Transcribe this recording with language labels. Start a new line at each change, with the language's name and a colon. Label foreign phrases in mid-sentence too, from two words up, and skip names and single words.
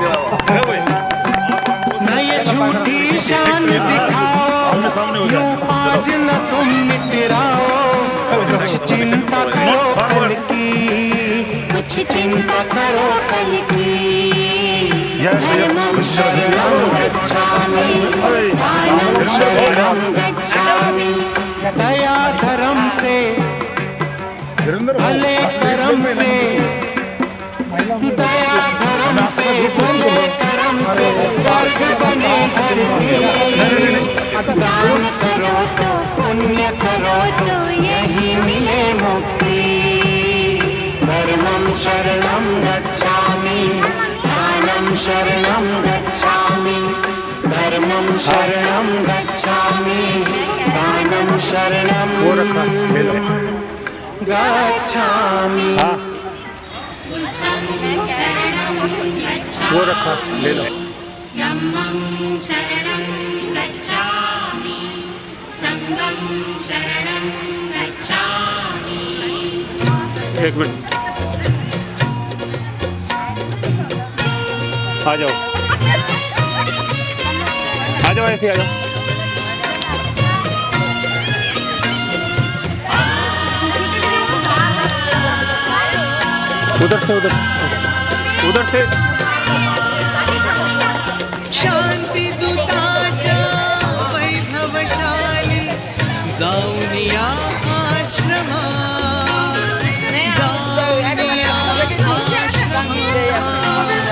Hindi: न ये झूठी शान दिखाओ यूं आज न तुम मिटराओ, कुछ चिंता करो कल की, कुछ चिंता करो कल की।
Pali: धर्मं शरणं गच्छामि, दानं शरणं गच्छामि।
Hindi: दया धर्म से, भले कर्म से, दया धर्म से, भले कर्म से स्वर्ग बने धरती। दान करो तो पुण्य करो तो यही मिले मुक्ति।
Pali: धर्मं शरणं गच्छामि, दानं शरणं गच्छामि। धर्मं शरणं गच्छामि, दानं शरणं गच्छामि।
Hindi: वो रखा ले लो।
Pali: धम्मं शरणं गच्छामि, संघं शरणं गच्छामि।
Hindi: एक मिनट आ जाओ, आ जाओ, ऐसे आ जाओ। उधर से, उधर से।
Marathi: शांती दूताच्या वैभवशाली जाऊन या आश्रमात, जाऊन या आश्रमात।